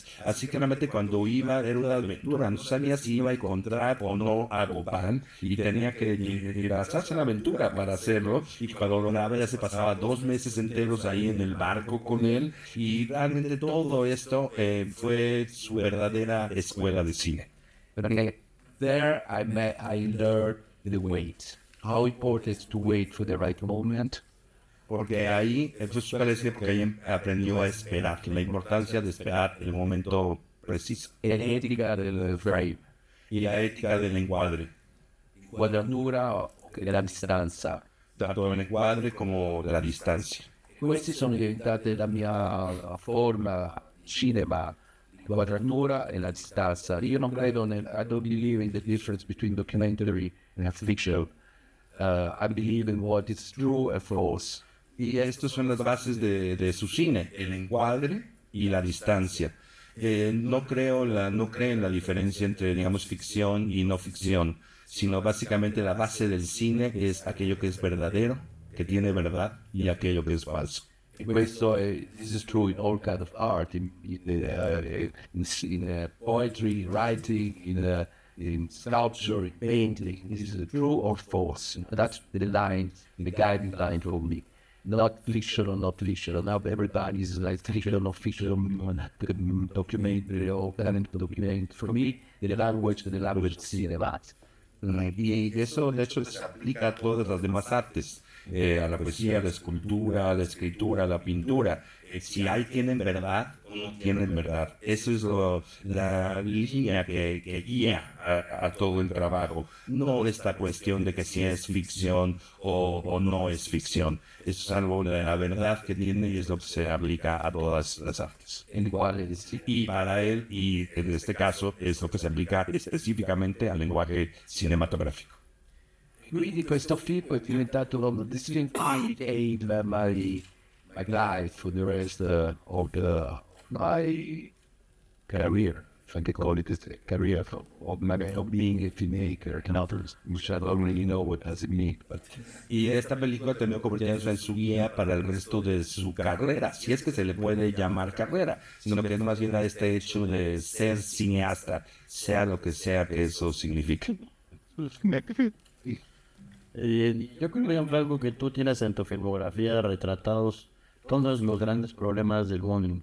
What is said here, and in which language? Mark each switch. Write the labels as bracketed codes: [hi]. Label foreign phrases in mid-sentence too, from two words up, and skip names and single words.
[es] Así que realmente cuando iba era una aventura, no sabía si iba a encontrar o no a Gopal y tenía que ir a hacerse la aventura para hacerlo. Y cuando lo lograba ya se pasaba 2 meses enteros ahí en el barco con él. Y realmente todo esto fue su verdadera escuela de cine. [en] But there I learned the wait. How important is to wait for the right moment. [es] Porque ahí, eso suele decir, porque ahí aprendió a esperar, la importancia de esperar el momento preciso. La ética del frame. Y la ética del encuadre, [it] Quadratura della distanza. [es] tanto del encuadre como de la distancia. [it] Queste sono diventate la mia forma cinema, la quadratura e la distanza. Io non credo [en] I don't believe in the difference between documentary and fiction. I believe in what is true and false. [es] Y estas son las bases de su cine, el encuadre y la distancia. No creo en la diferencia entre, digamos, ficción y no ficción, sino básicamente la base del cine es aquello que es verdadero, que tiene verdad, y aquello que es falso. [en] Questo this is true in all kind of art, in poetry, writing, in sculpture, in painting. This is true or false. That's the line, the guiding line for me. Not fiction or not fiction. Now everybody is like fiction or fiction, documentary or talent document. For me, the language of cinema. [es] Y eso, de hecho, se aplica a todas las demás artes, a la poesía, a la escultura, a la escritura, a la pintura. Si ahí tienen verdad o no tienen verdad. Eso es la línea que guía a todo el trabajo. No esta cuestión de que si es ficción o no es ficción. Eso es algo de la verdad que tiene y es lo que se aplica a todas las artes. Y para él, y en este caso, es lo que se aplica específicamente al lenguaje cinematográfico. [it] Quindi questo film è diventato [en] my life for the rest of my career, if I can call it this career of being a filmmaker and others, which I don't really know what does it mean. But [es] Y esta película terminó convirtiéndose en su guía para el resto de su carrera, si es que se le puede llamar carrera, sino que es más bien a este hecho de ser cineasta, sea lo que sea que eso signifique. Yo creo que algo que tú tienes en tu filmografía retratados todos los grandes problemas del mundo.